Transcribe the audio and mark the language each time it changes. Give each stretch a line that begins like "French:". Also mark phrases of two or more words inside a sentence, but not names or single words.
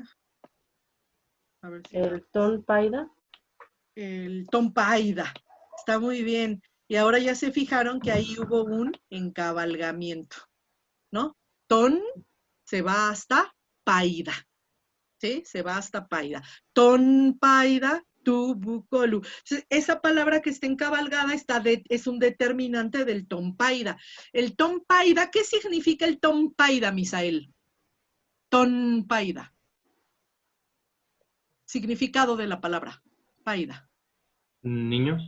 Spanish: A ver si el tonpaida, el tompaida. Está muy bien. Y ahora ya se fijaron que ahí hubo un encabalgamiento, ¿no? Ton se va hasta paida, ¿sí? Se va hasta paida.
Greek: τὸν παῖδα, τοῦ βουκόλου.
Spanish: Esa palabra que está encabalgada es un determinante del tompaida. El tompaida, ¿qué significa el tompaida, Misael? Tompaida. Significado de la palabra, paida. Niños.